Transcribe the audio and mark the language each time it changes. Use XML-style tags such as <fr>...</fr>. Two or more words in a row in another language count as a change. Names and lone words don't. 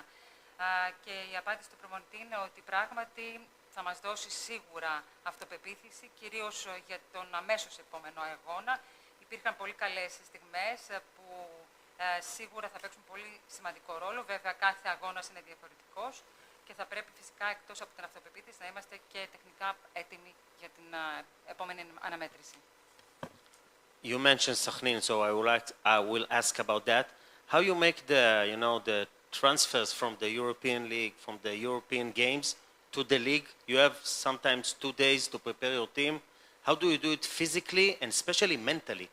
<el>Και η απάντηση του προπονητή είναι ότι πράγματι θα μας δώσει σίγουρα αυτοπεποίθηση, κυρίως για τον αμέσως επόμενο αγώνα. Υπήρχαν πολύ καλές στιγμές που σίγουρα θα παίξουν πολύ σημαντικό ρόλο. Βέβαια, κάθε αγώνας είναι διαφορετικός και θα πρέπει φυσικά εκτός από την αυτοπεποίθηση να είμαστε και τεχνικά έτοιμοι για την επόμενη αναμέτρηση.</el> <en>You mentioned Sahnin, so I will ask about that. How you make the transfers from the European League, from the European games to the league? You have sometimes 2 days to prepare your team. How do you do it physically and especially mentally?</en>